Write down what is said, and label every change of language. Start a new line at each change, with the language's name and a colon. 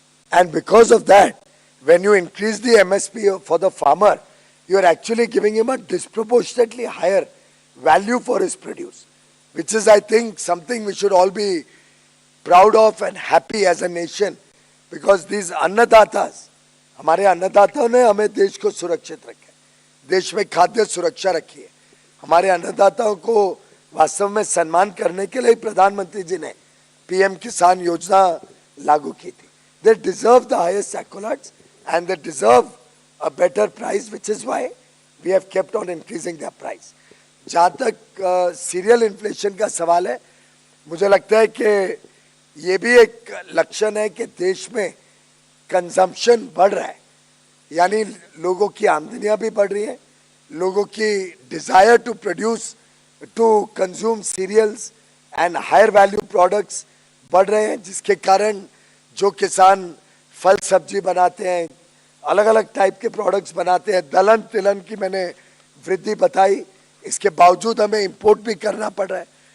English: And because of that, when you increase the MSP for the farmer, you are actually giving him a disproportionately higher value for his produce, which is, I think, something we should all be proud of and happy as a nation, because these अन्नदाताs,
Hindi: हमारे अन्नदाताओं ने हमें देश को सुरक्षित रखा है, देश में खाद्य सुरक्षा रखी है। हमारे अन्नदाताओं को वास्तव में सम्मान करने के लिए प्रधानमंत्री जी ने पीएम किसान योजना लागू की थी।
English: They deserve the highest accolades and they deserve a better price, which is why we have kept on increasing their price.
Hindi: जहाँ तक सीरियल इन्फ्लेशन का सवाल है, मुझे लगता है कि ये भी एक लक्षण है कि देश में कंजम्पशन बढ़ रहा है, यानी लोगों की आमदनियां भी बढ़ रही हैं, लोगों की
English: desire to produce to consume cereals and higher value products
Hindi: बढ़ रहे हैं, जिसके कारण जो किसान फल सब्जी बनाते हैं, अलग अलग टाइप के प्रोडक्ट्स बनाते हैं, दलहन तिलहन की मैंने वृद्धि बताई, इसके बावजूद हमें इंपोर्ट भी करना पड़ रहा है।